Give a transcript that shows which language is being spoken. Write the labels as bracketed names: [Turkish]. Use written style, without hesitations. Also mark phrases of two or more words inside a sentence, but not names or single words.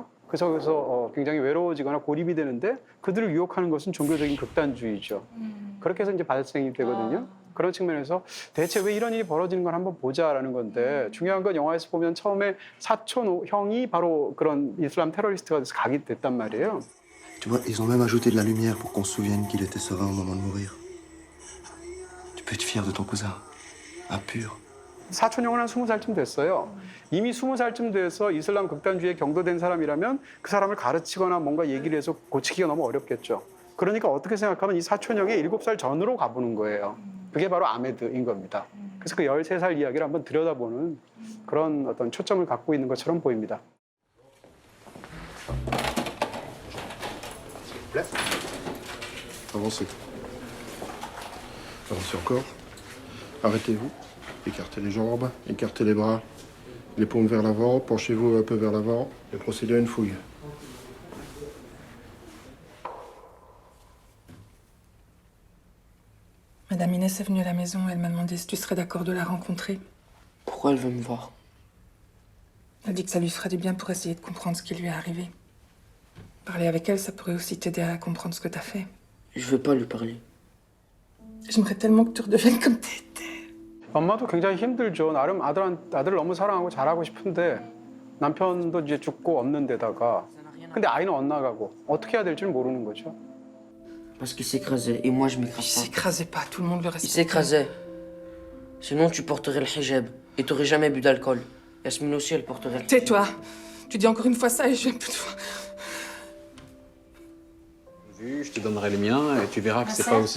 [Korean] 그래서 굉장히 외로워지거나 고립이 되는데 그들을 유혹하는 것은 종교적인 극단주의죠. 그렇게 해서 이제 발생이 되거든요. 그런 측면에서 대체 왜 이런 일이 벌어지는 걸 한번 보자라는 건데 중요한 건 영화에서 보면 처음에 사촌 형이 바로 그런 이슬람 테러리스트가 돼서 각이 됐단 말이에요. [French] Tu vois, ils ont même ajouté de la lumière pour qu'on se souvienne qu'il était serein au moment de mourir. Tu peux être fier de ton cousin. Un pur. [Korean] 사촌 형은 한 20살쯤 됐어요. 이미 20살쯤 돼서 이슬람 극단주의에 경도된 사람이라면 그 사람을 가르치거나 뭔가 얘기를 해서 고치기가 너무 어렵겠죠. 그러니까 어떻게 생각하면 이 사촌 형의 7살 전으로 가보는 거예요. 그게 바로 아메드인 겁니다. 그래서 그 13살 이야기를 한번 들여다보는 그런 어떤 초점을 갖고 있는 것처럼 보입니다. [French] Avancez. Avancez encore. Arrêtez-vous. Écartez les jambes, écartez les bras. Les paumes vers l'avant, penchez-vous un peu vers l'avant et procédez à une fouille. Madame Inès est venue à la maison, elle m'a demandé si tu serais d'accord de la rencontrer. Pourquoi elle veut me voir? Elle dit que ça lui ferait du bien pour essayer de comprendre ce qui lui est arrivé. Parler avec elle, ça pourrait aussi t'aider à comprendre ce que t'as fait. Je veux pas lui parler. J'aimerais tellement que tu redeviennes comme t'étais. [Korean] 엄마도 굉장히 힘들죠. 나름 아들을 너무 사랑하고 잘하고 싶은데 남편도 이제 죽고 없는 데다가 근데 아이는 엇나가고 어떻게 해야 될지를 모르는 거죠. [French] Parce qu'il s'écrasait et moi je Il m'écrase pas. s'écrasait pas, tout le monde le Il respectait. s'écrasait. Sinon tu porterais le hijab et t'aurais jamais bu d'alcool. Yasmine aussi elle porterait le hijab. Tais-toi. Tu dis encore une fois ça et je vais plus te voir. Je te donnerai les miens et tu verras que c'est pas aussi.